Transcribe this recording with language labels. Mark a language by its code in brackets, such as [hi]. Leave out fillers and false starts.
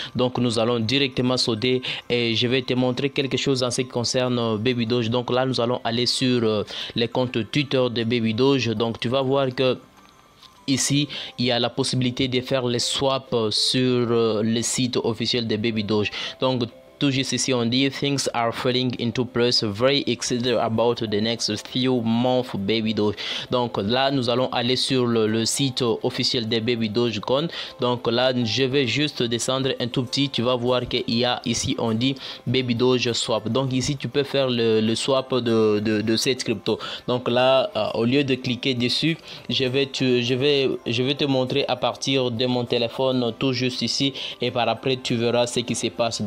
[fr] Donc nous allons directement sauter et je vais te montrer quelque chose en ce qui concerne Baby Doge. Donc là nous allons aller sur les comptes Twitter de Baby Doge. Donc tu vas voir que ici, il y a la possibilité de faire les swaps sur le site officiel de Baby Doge. Donc tout juste ici on dit [en] things are falling into place, very excited about the next few months [fr] Baby Doge. Donc là nous allons aller sur le site officiel de Baby Dogecoin. Donc là je vais juste descendre un tout petit, tu vas voir qu'il y a ici on dit Baby Doge swap. Donc ici tu peux faire le swap de cette crypto. Donc là au lieu de cliquer dessus, je vais te montrer à partir de mon téléphone tout juste ici et par après tu verras ce qui se passe.